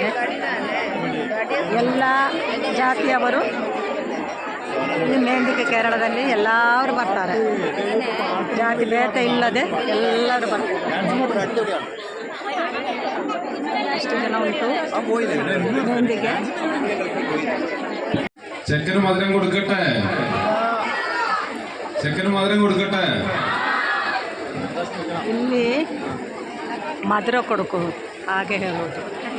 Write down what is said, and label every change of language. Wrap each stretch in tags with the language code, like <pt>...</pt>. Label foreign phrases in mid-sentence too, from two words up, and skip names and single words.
<kn>ಎಲ್ಲ ಜಾತಿಯವರು ಈ ಮೆಹಂದಿಗೆ ಕೇರಳದಲ್ಲಿ ಎಲ್ಲರೂ ಬರ್ತಾರೆ. ಜಾತಿ ಭೇದ ಇಲ್ಲದೆ ಎಲ್ಲರೂ ಬರ್ತಾರೆ. ಎಷ್ಟು ಜನ ಉಂಟು ಮೆಹಂದಿಗೆ.</kn> <ml>ചെക്കന് മധുരം കൊടുക്കട്ടെ, ചെക്കന് മധുരം കൊടുക്കട്ടെ.</ml> <kn>ಇಲ್ಲಿ ಮಧುರ ಕೊಡುಕು ಹಾಗೆ ಹೇಳೋದು.</kn>